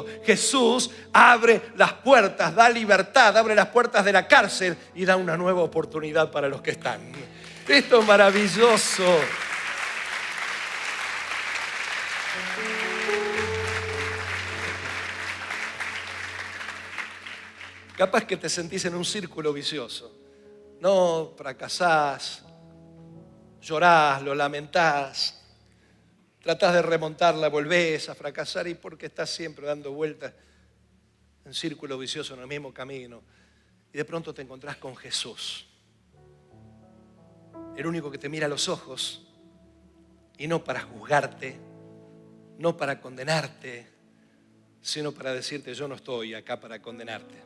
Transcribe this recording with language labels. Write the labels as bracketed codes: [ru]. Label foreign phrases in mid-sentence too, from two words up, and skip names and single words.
[es] Jesús abre las puertas, da libertad, abre las puertas de la cárcel y da una nueva oportunidad para los que están. Esto es maravilloso. Capaz que te sentís en un círculo vicioso. No, fracasás, llorás, lo lamentás, tratás de remontarla, volvés a fracasar y porque estás siempre dando vueltas en círculo vicioso en el mismo camino. Y de pronto te encontrás con Jesús, el único que te mira a los ojos y no para juzgarte, no para condenarte, sino para decirte, yo no estoy acá para condenarte.